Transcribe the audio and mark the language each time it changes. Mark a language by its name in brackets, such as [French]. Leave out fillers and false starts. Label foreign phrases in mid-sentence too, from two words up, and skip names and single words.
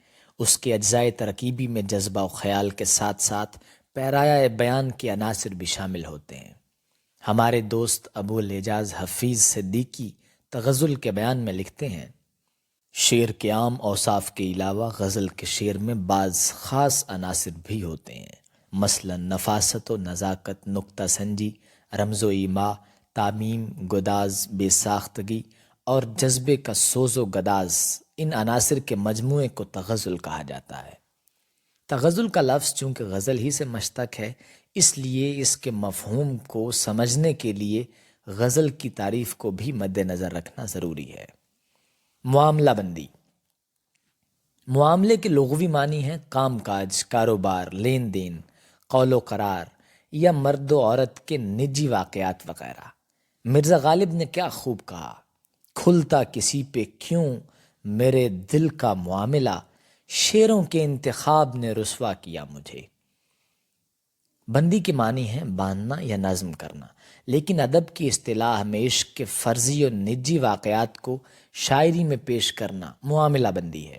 [Urdu] اس کے اجزائے ترکیبی میں جذبہ و خیال کے ساتھ ساتھ پیرایہ بیان کے عناصر بھی شامل ہوتے ہیں۔ ہمارے دوست ابو الاعجاز حفیظ صدیقی تغزل کے بیان میں لکھتے ہیں، شعر کے عام اوصاف کے علاوہ غزل کے شعر میں بعض خاص عناصر بھی ہوتے ہیں، مثلا نفاست و نزاکت، نکتہ سنجی، رمز و ایما، تعمیم، گداز، بے ساختگی اور جذبے کا سوز و گداز۔ ان عناصر کے مجموعے کو تغزل کہا جاتا ہے۔ تغزل کا لفظ چونکہ غزل ہی سے مشتق ہے، اس لیے اس کے مفہوم کو سمجھنے کے لیے غزل کی تعریف کو بھی مد نظر رکھنا ضروری ہے۔ معاملہ بندی۔ معاملے کے لغوی معنی ہیں کام کاج، کاروبار، لین دین، قول و قرار یا مرد و عورت کے نجی واقعات وغیرہ۔ مرزا غالب نے کیا خوب کہا، کھلتا کسی پہ کیوں میرے دل کا معاملہ، شعروں کے انتخاب نے رسوا کیا مجھے۔ بندی کے معنی ہیں باندھنا یا نظم کرنا، لیکن ادب کی اصطلاح میں عشق کے فرضی اور نجی واقعات کو شاعری میں پیش کرنا معاملہ بندی ہے۔